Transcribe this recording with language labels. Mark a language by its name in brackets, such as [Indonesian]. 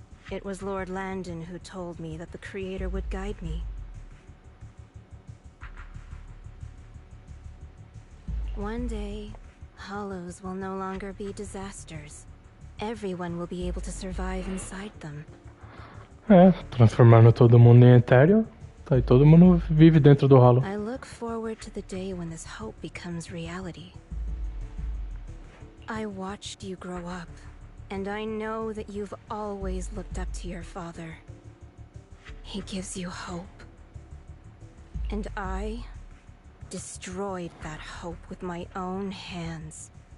[English] It was Lord Landon who told me that the Creator would guide me. One day, Hollows will no longer be disasters. Everyone will be able to survive inside them. [Portuguese] Transformando todo mundo em etéreo, aí todo mundo vive dentro do Hollow. [English] I look forward to the day when this hope becomes reality. I watched you grow up, and I know that you've always looked up to your father. He gives you hope. And I destroyed that hope with my own hands.